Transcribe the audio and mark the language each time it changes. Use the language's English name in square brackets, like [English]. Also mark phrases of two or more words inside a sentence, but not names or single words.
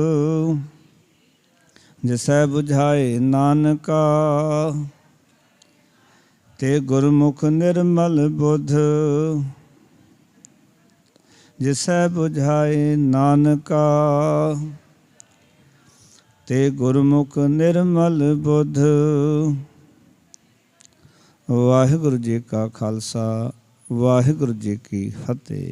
[Hindi] जिसै बुझाए नानका, ते गुरमुख निर्मल बुध। जिसै बुझाए नानका, ते गुरमुख निर्मल बुध। वाहिगुरु जी का खालसा, वाहिगुरु जी की फतेह।